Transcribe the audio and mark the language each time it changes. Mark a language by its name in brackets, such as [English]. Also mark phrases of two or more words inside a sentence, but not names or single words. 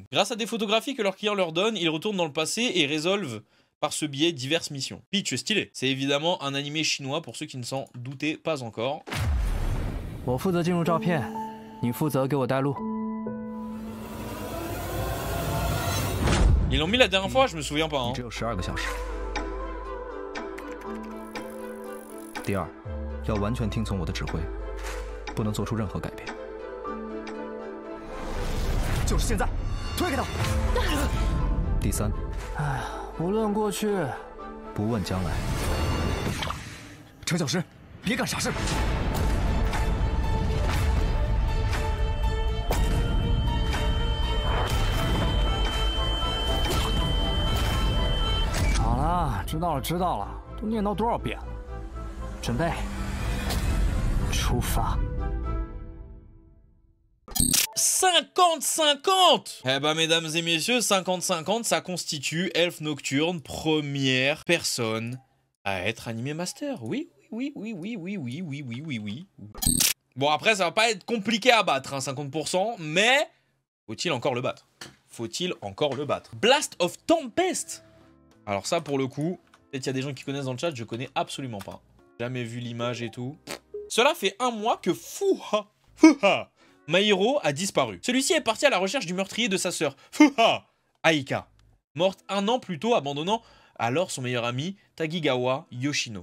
[French] Grâce à des photographies que leurs clients leur donnent, ils retournent dans le passé et résolvent par ce biais diverses missions. Pitch stylé. C'est évidemment un animé chinois pour ceux qui ne s'en doutaient pas encore. Ils l'ont mis la dernière fois, je me souviens pas. Hein. [Chinese] 第二，要完全听从我的指挥，不能做出任何改变。就是现在，推开他。第三，不论过去，不问将来。程小时，别干傻事。好了，知道了，知道了，都念叨多少遍了。准备，出发。 [French] 50-50. Eh ben mesdames et messieurs, 50-50, ça constitue Elfe Nocturne, première personne à être animé master. Oui. Bon après ça va pas être compliqué à battre, hein, 50%, mais faut-il encore le battre? Faut-il encore le battre? Blast of Tempest. Alors ça pour le coup, peut-être il y a des gens qui connaissent dans le chat, je connais absolument pas. Jamais vu l'image et tout. Cela fait 1 mois que Fuha Mahiro a disparu. Celui-ci est parti à la recherche du meurtrier de sa sœur, Fuha Aika, morte 1 an plus tôt, abandonnant alors son meilleur ami, Tagigawa Yoshino.